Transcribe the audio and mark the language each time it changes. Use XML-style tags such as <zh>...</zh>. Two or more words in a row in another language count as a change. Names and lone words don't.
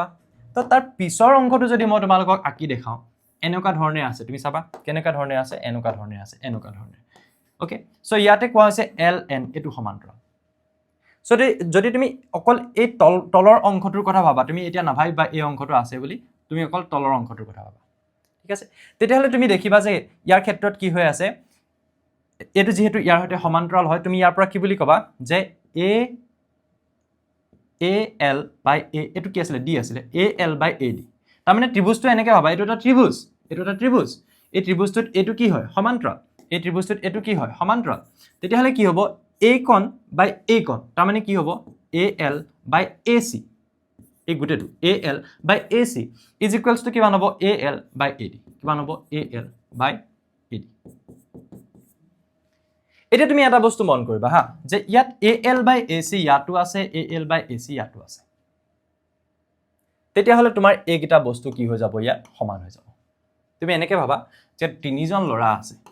<as>তো তাৰ পিছৰ অংশটো যদি মই তোমালোকক আঁকি দেখাও এনেকুৱা ধৰণে আছে তুমি চাবা কেনেকুৱা ধৰণে আছে এনেকুৱা ধৰণে আছে এনেকুৱা ধৰণে ওকে সো ইয়াতে কোৱা হৈছে ln এটো সমান্তৰাল সো যদি তুমি অকল এই তলৰ অংশটোৰ কথা ভাবা তুমি এতিয়া নাভাবিবা এই অংশটো আছে বুলি তুমি অকল তলৰ অংশটোৰ কথা ভাবা ঠিক আছে তেতিয়াহলে তুমি দেখিবা যে ইয়াৰ ক্ষেত্ৰত কি হৈ আছে এটো যেহেতু ইয়াৰ হতে সমান্তৰাল হয় তুমি ইয়াৰ পৰা কি বুলি কবা যে</as> <en>al by a</en> <as>এটো কি আছিল d আছিল</as> <en>al by ad</en> <as>তাৰ মানে ত্ৰিভুজটো এনেকৈ ভাবা এটো এটা ত্ৰিভুজ এই ত্ৰিভুজটোত এটো কি হয় সমান্তৰাল এই ত্ৰিভুজটোত এটো কি হয় সমান্তৰাল তেতিয়াহলে কি হ'ব a কোণ by a কোণ তাৰ মানে কি হ'ব</as> <en>al by ac</en> <as>এই গুটেটো</as> <en>al by ac is equals to</en> <as>কিমান হ'ব</as> <en>al by ad</en> <as>কিমান হ'ব</as> <en>al by ad</en> <as>এটা তুমি এটা বস্তু মন কৰিবা হা যে ইয়াত</as> <en>al by ac</en> <as>ইয়াটো আছে</as> <en>al by ac</en> <as>ইয়াটো আছে তেতিয়াহলে তোমাৰ এইকিটা বস্তু কি হৈ যাব ইয়াত সমান হৈ যাব তুমি এনেকৈ ভাবা যে তিনিজন ল'ৰা আছে</as>